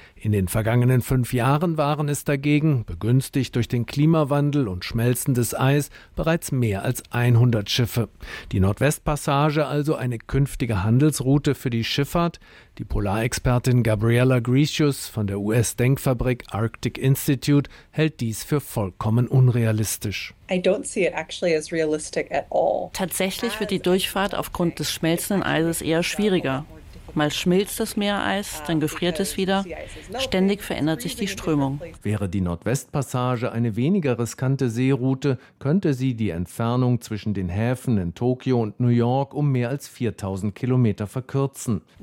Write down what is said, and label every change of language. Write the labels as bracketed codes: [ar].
[de] In den vergangenen 5 Jahren waren es dagegen, begünstigt durch den Klimawandel und schmelzendes Eis, bereits mehr als 100 Schiffe. Die Nordwestpassage also eine künftige Handelsroute für die Schifffahrt? Die Polarexpertin Gabriela Grecius von der US-Denkfabrik Arctic Institute hält dies für vollkommen unrealistisch. [en] I don't see it actually as realistic at all. [de] Tatsächlich wird die Durchfahrt aufgrund des schmelzenden Eises eher schwieriger. Mal schmilzt das Meereis, dann gefriert es wieder. Ständig verändert sich die Strömung. Wäre die Nordwestpassage eine weniger riskante Seeroute, könnte sie die Entfernung zwischen den Häfen in Tokio und New York um mehr als 4000 Kilometer verkürzen.